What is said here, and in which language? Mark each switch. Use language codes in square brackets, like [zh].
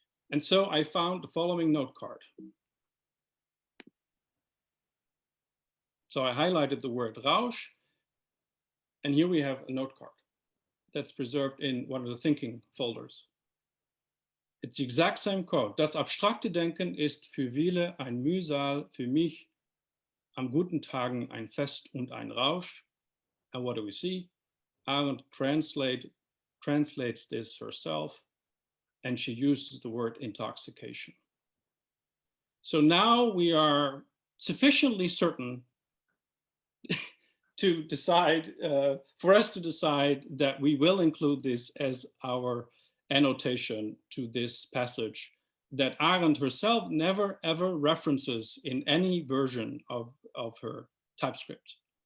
[en] And so I found the following note card. So I highlighted the word Rausch, and here we have a note card that's preserved in one of the thinking folders. It's the exact same code. [de] Das abstrakte Denken ist für viele ein Mühsal, für mich am guten Tagen ein Fest und ein Rausch. [en] And what do we see? Arendt translates this herself, and she uses the word intoxication. So now we are sufficiently certain to decide, for us to decide that we will include this as our annotation to this passage that Arendt herself never ever references in any version of her typescript.